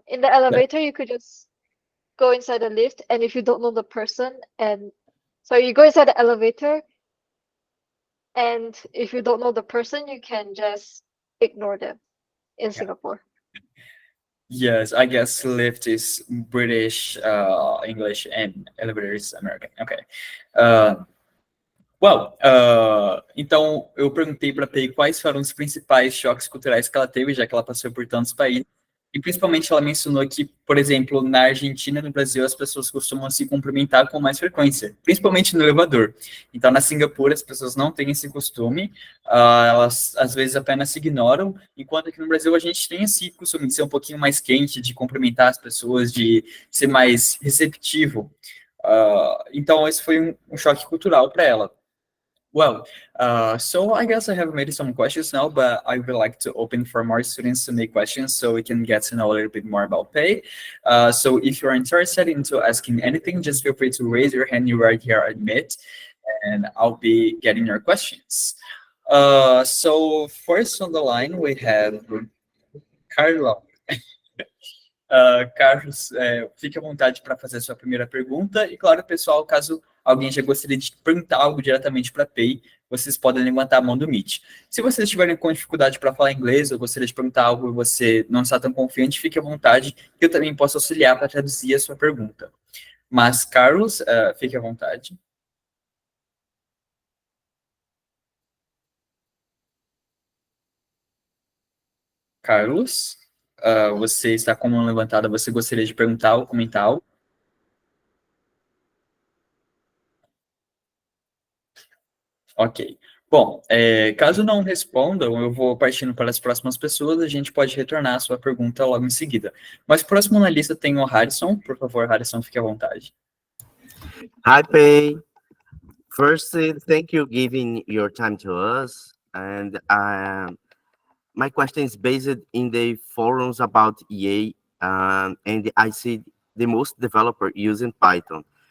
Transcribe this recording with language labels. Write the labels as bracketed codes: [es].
[en] In the elevator, you could just go inside the lift, and if you don't know the person, and so you go inside the elevator, and if you don't know the person, you can just ignore them in Singapore. Yes, I guess lift is British, English, and elevator is American. Okay. [pt] Uh, então eu perguntei para a Pei quais foram os principais choques culturais que ela teve, já que ela passou por tantos países. E principalmente ela mencionou que, por exemplo, na Argentina e no Brasil as pessoas costumam se cumprimentar com mais frequência, principalmente no elevador. Então, na Singapura as pessoas não têm esse costume, elas às vezes apenas se ignoram, enquanto que no Brasil a gente tem esse costume de ser um pouquinho mais quente, de cumprimentar as pessoas, de ser mais receptivo. Então, esse foi um choque cultural para ela. [en] Well, so I guess I have made some questions now, but I would like to open for more students to make questions so we can get to know a little bit more about pay. So if you're interested into asking anything, just feel free to raise your hand. You right here, admit, and I'll be getting your questions. So first on the line, we have Carla. [pt] Carlos, fique à vontade para fazer a sua primeira pergunta. E claro, pessoal, caso alguém já gostaria de perguntar algo diretamente para a Pei, vocês podem levantar a mão do Meet. Se vocês estiverem com dificuldade para falar inglês ou gostaria de perguntar algo e você não está tão confiante, fique à vontade, que eu também posso auxiliar para traduzir a sua pergunta. Mas, Carlos, fique à vontade. Carlos, você está com a mão levantada, você gostaria de perguntar ou comentar algo? Ok. Bom, caso não respondam, eu vou partindo para as próximas pessoas, a gente pode retornar a sua pergunta logo em seguida. Mas próximo na lista tem o Harrison. Por favor, Harrison, fique à vontade. [en] Hi, Pei. First, thank you giving your time to us. And my question is based in the forums about EA, and I see the most developer using Python.